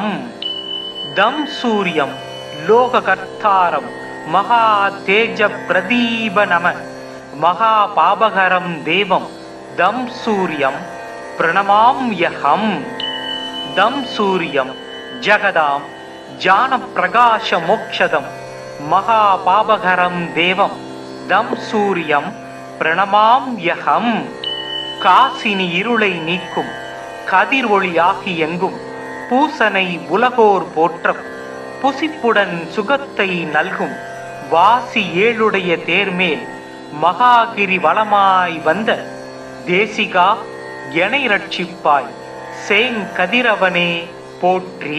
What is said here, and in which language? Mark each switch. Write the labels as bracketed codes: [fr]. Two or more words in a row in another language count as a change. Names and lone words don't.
[sa] दं सूर्यं लोककर्तारं महातेजप्रदीपनम महापावकरं देवं दं सूर्यं प्रणमाम्यहं। दं सूर्यं जगदां ज्ञानप्रकाशमोक्षदं महापावकरं देवं दं सूर्यं प्रणमाम्यहं। [ta] காசினி இருளை நீக்கும் கதிர் ஒளியாகி எங்கும் பூசனை உலகோர் போற்றம் புசிப்புடன் சுகத்தை நல்கும் வாசி ஏழுடைய தேர்மேல் மகாகிரி வளமாய் வந்த தேசிகா எனை ரட்சிப்பாய் சேங்கதிரவனே போற்றி.